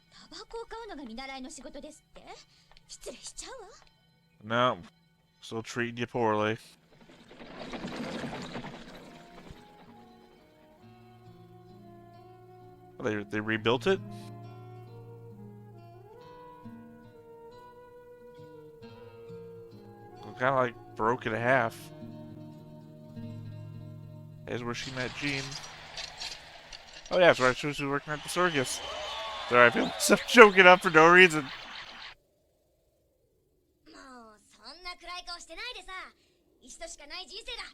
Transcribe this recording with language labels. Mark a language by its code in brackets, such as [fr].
[ja] タバコを買うのが見習いの仕事ですって？失礼しちゃうわ。 [en] No, still treating you poorly. They rebuilt it? Kind of like broke in half. Here's where she met Jean. Oh yeah, that's right. She was working at the circus. Sorry, I feel myself choking up for no reason. [ja] もうそんな暗い顔してないでさ。一度しかない人生だ。